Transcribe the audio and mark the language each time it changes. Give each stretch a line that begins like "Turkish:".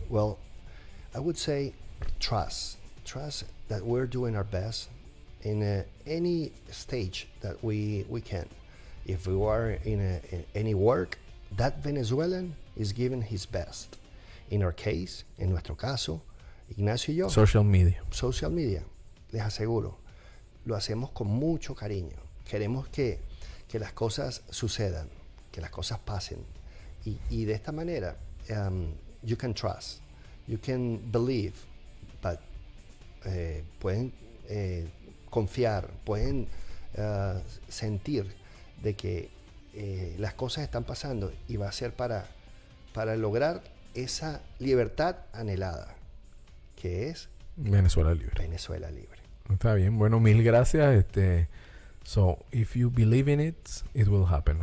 English: Well, I would say trust that we're doing our best in any stage that we can. If we are in any work, that Venezuelan is giving his best. In our case,
Spanish: en nuestro caso, Ignacio y yo,
English: Social media.
Spanish: social media, les aseguro, lo hacemos con mucho cariño. Queremos que las cosas sucedan, que las cosas pasen. Y de esta manera,
English: you can trust, you can believe, but
Spanish: pueden confiar, pueden sentir de que las cosas están pasando y va a ser para lograr esa libertad anhelada, que es Venezuela libre. Venezuela libre. Está bien, bueno, mil gracias.
English: So, if you believe in it, it will happen.